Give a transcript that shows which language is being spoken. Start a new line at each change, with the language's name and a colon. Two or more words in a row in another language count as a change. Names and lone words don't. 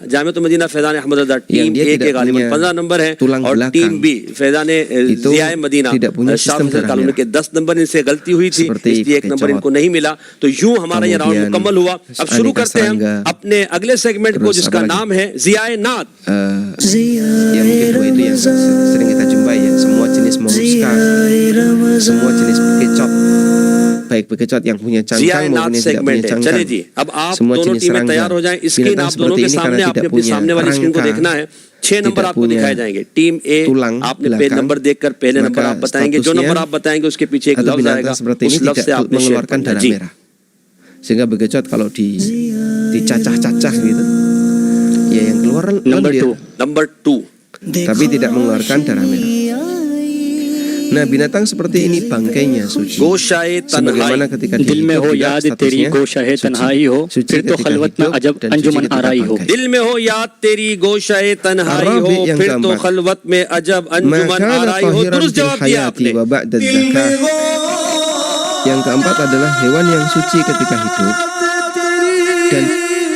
Urdu: جامعۃ المدینہ فیضان احمد رضا ٹیم اے کے غالباً 15 نمبر ہے، اور ٹیم بی فیضان ضیائے مدینہ شاہ فیصل کالونی کے 10 نمبر، ان سے غلطی ہوئی تھی اس لیے 1 نمبر ان کو نہیں ملا. تو یوں ہمارا یہ راؤنڈ مکمل ہوا۔ اب شروع کرتے ہیں ہم اپنے اگلے سیگمنٹ کو، جس کا نام ہے ضیائے نعت.
Indonesian: Ya mungkin dua itu yang sering kita jumpai ya, semua jenis moluska, semua jenis bekicot, baik bekicot yang punya cangkang maupun yang tidak punya cangkang.
Urdu: چلیے جی، اب آپ دونوں ٹیمیں تیار ہو جائیں۔ اسکرین آپ دونوں کے سامنے، آپ نے اپنی سامنے والی اسکرین کو دیکھنا ہے. 6 نمبر آپ کو دکھائے جائیں گے. ٹیم اے، آپ نے پے نمبر دیکھ کر پہلے نمبر آپ بتائیں گے، جو نمبر آپ بتائیں گے اس کے پیچھے ایک لفظ آئے گا، اس لفظ سے آپ نے
Indonesian: mengeluarkan darah merah. Sehingga bekicot kalau dicacah-cacah gitu, ya yang keluar
Urdu: نمبر 2
Indonesian: tapi tidak mengeluarkan darah merah. Nah, binatang seperti ini bangkainya suci. Sebagaimana ketika
Urdu: دل میں ہو یاد تیری گوشۂ تنہائی ہو، پھر تو خلوت میں عجب انجمن آرائی ہو. دل میں ہو یاد تیری گوشۂ تنہائی ہو، پھر تو خلوت میں عجب انجمن آرائی ہو. درست جواب دیا آپ نے.
Indonesian: Yang keempat adalah hewan yang suci ketika hidup dan